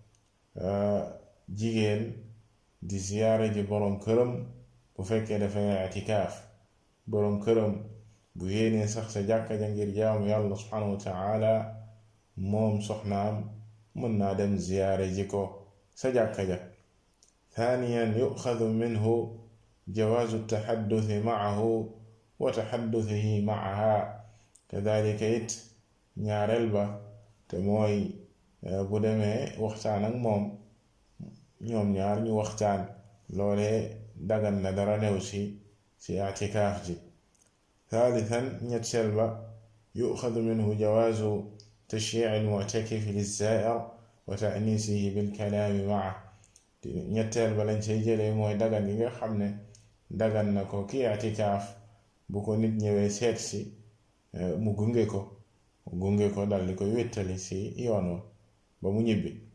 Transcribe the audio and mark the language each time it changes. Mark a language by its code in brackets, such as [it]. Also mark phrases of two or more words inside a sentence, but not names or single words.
[wo] jigéen di ziyaare ji boroom këram bu fekkee dafay i'tikaaf boroom këram bu yéenee sax sa jàkka ja ngir jaamu yàlla [ar] سبحانه وتعالى [wo] moom soxnaam mën naa dem ziyaare ji ko sa jàkka ja [ar] ثانيا يؤخذ منه جواز التحدث معه وتحدثه معها كذلك [wo] ñaareel ba te mooy bu demee waxtaan ak moom ñoom ñaar ñu waxtaan loolee dagan na dara new ci i'tikaaf ji thalithan ñetteel ba [ar] يؤخذ منه جواز تشييع المعتكف للزائر وتأنيسه بالكلام معه [wo] ñetteel ba lañ cay jëlee mooy dagan yi nga xam ne dagan na ko ki i'tikaaf bu ko nit ñëwee seet si mu gunge ko dal di koy wéttali ci yoon wa ba mu ñibbi